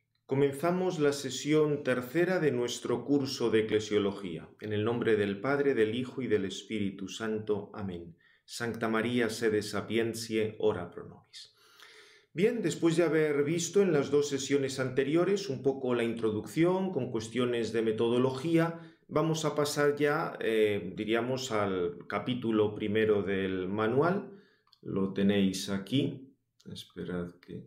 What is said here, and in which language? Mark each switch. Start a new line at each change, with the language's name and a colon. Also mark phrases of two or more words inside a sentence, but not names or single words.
Spanish: Comenzamos la sesión tercera de nuestro curso de Eclesiología. En el nombre del Padre, del Hijo y del Espíritu Santo. Amén.
Latin: Sancta María, sede sapientiae, ora pro nobis.
Spanish: Bien, después de haber visto en las dos sesiones anteriores un poco la introducción con cuestiones de metodología, vamos a pasar ya, diríamos, al capítulo primero del manual. Lo tenéis aquí. Esperad que...